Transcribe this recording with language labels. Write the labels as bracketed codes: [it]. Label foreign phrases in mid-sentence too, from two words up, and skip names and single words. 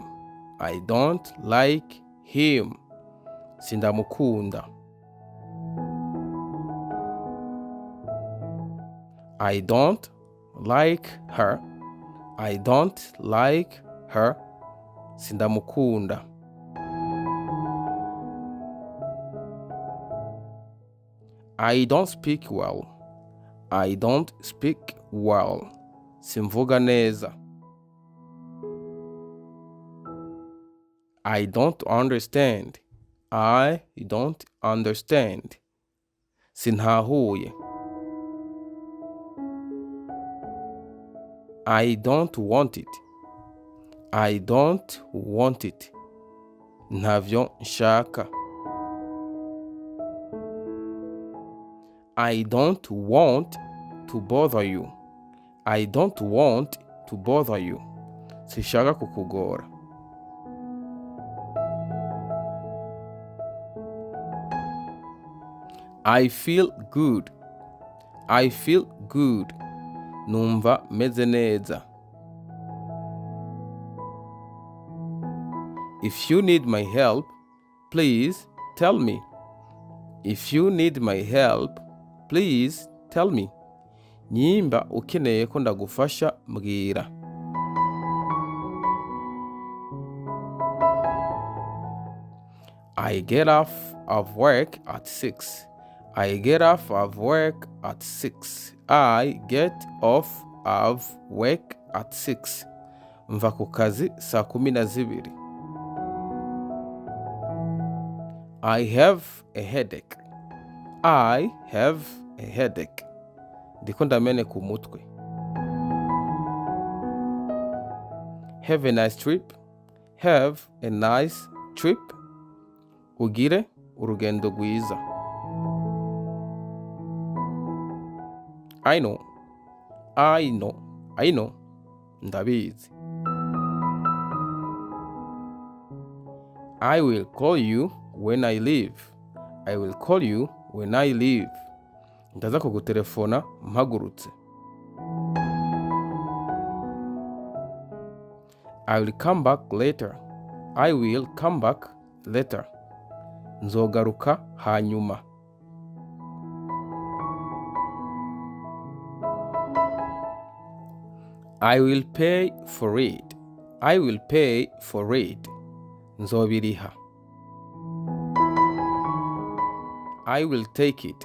[en] I don't like him. Sindamukunda. I don't like her. I don't like her. Sindamukunda. I don't speak well. I don't speak well. [rn] Simvuga neza. [en] I don't understand. I don't understand. Sinhahuye. I don't want it. I don't want it. [rn] Ntavyo nshaka. [en] I don't want to bother you. I don't want to bother you. [rn] Sishaka kukugora. [en] I feel good. I feel good. [rn] Numva meze neza. [en] If you need my help, please tell me. If you need my help, please tell me. [rn] Nimba ukeneye ko ndagufasha mbwira. [en] I get off of work at 6. I get off of work at 6. I get off of work at 6. [rn] Mva ku kazi saa 12. [en] I have a headache. I have a headache. [rn] Ndiko ndameneka umutwe. [en] Have a nice trip. Have a nice trip. [rn] Ugire urugendo rwiza. [en] I know. I know. I know. Ndabizi. I will call you when I leave. I will call you when I leave. [rn] Ndaza kugutelefona mpagurutse. [en] I will come back later. I will come back later. [rn] Nzogaruka hanyuma. [en] I will pay for it. I will pay for it. Nzobiriha. I will take it.